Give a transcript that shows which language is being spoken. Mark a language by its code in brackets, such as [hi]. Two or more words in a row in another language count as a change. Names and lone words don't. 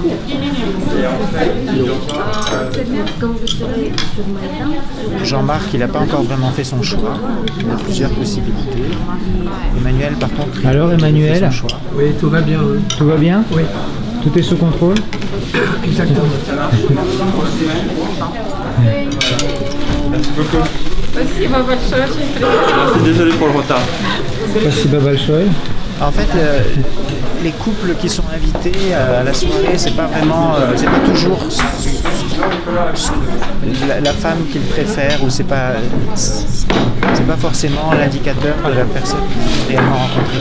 [fr] Jean-Marc, il n'a pas encore vraiment fait son choix. Il a plusieurs possibilités. Emmanuel, par contre, alors Emmanuel, fait son choix. Oui, tout va bien. Oui. Tout va bien? Oui. Tout est sous contrôle? Exactement. Merci beaucoup. [ru] Спасибо большое, очень приятно. [fr] Désolé pour le retard. [ru] Спасибо большое. [fr] En fait, les couples qui sont invités à la soirée, c'est pas vraiment, c'est pas toujours la femme qu'ils préfèrent ou c'est pas forcément l'indicateur de la personne qu'ils ont réellement rencontrée.